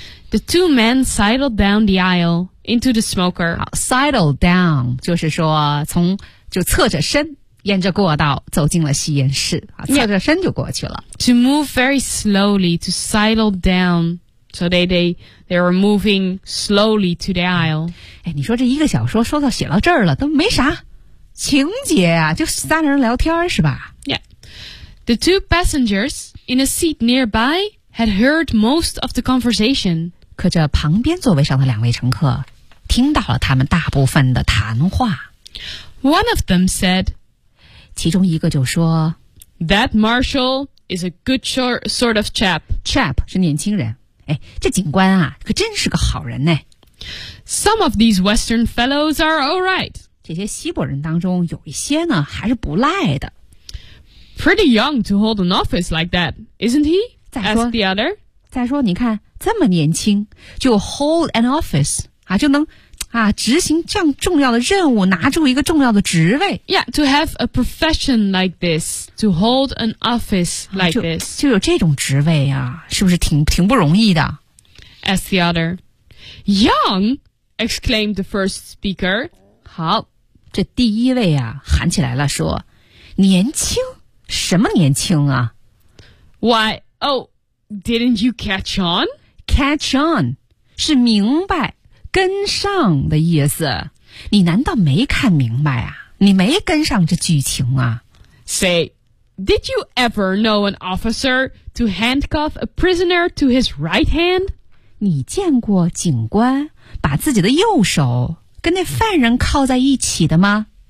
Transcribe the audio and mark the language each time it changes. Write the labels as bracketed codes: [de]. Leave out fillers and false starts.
[en] The two men sidled down the aisle into the smoker. [zh] Sidled down 就是说从就侧着身沿着过道走进了吸烟室，侧着身就过去了。 [en] Yeah. To move very slowly to sidle down, so they were moving slowly to the aisle. [zh] 哎，你说这一个小说说到写到这儿了，都没啥情节啊，就三人聊天是吧 [en] ？Yeah. The two passengers in a seat nearby. Had heard most of the conversation. [zh] 可这旁边座位上的两位乘客听到了他们大部分的谈话。 [en] One of them said, [zh] 其中一个就说 [en] That Marshall is a good sort of chap. [zh] Chap 是年轻人。哎，这警官啊，可真是个好人呢。 [en] Some of these Western fellows are all right. [zh] 这些西伯人当中有一些呢，还是不赖的。 [en] Pretty young to hold an office like that, isn't he? Ask the other. [zh] 再说你看这么年轻就 [en] hold an office, [zh] 啊就能啊执行这样重要的任务拿住一个重要的职位。 [en] Yeah, to have a profession like this, to hold an office like this. [zh] 就有这种职位啊是不是挺不容易的。 [en] Ask the other. Young, exclaimed the first speaker. [zh] 好这第一位啊喊起来了说年轻什么年轻啊 [en] Why? Oh, didn't you catch on? [zh] Catch on, 是明白跟上的意思。你难道没看明白啊？你没跟上这剧情啊？ [en] Say, did you ever know an officer to handcuff a prisoner to his right hand? [zh] 你见过警官把自己的右手跟那犯人铐在一起的吗？